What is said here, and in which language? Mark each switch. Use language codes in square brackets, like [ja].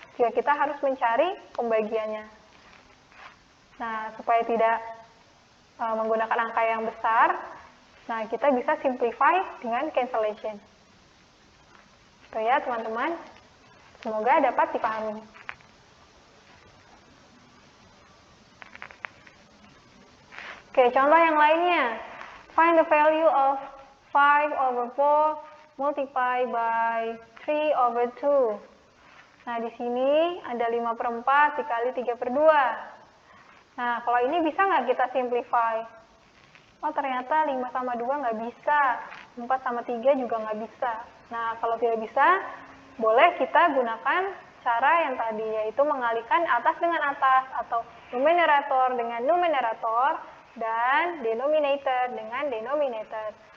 [id] Jika kita harus mencari pembagiannya. Nah, supaya tidak menggunakan angka yang besar, nah kita bisa simplify dengan cancellation. Itu ya, teman-teman. Semoga dapat dipahami. Oke, contoh yang lainnya. [en] Find the value of 5/4 multiply by 3/2. [id] Nah, di sini ada 5/4 dikali 3/2. Nah, kalau ini bisa nggak kita simplify? Oh, ternyata 5 sama 2 nggak bisa. 4 sama 3 juga nggak bisa. Nah, kalau tidak bisa, boleh kita gunakan cara yang tadi, yaitu mengalihkan atas dengan atas, atau numerator dengan numerator, dan denominator dengan denominator.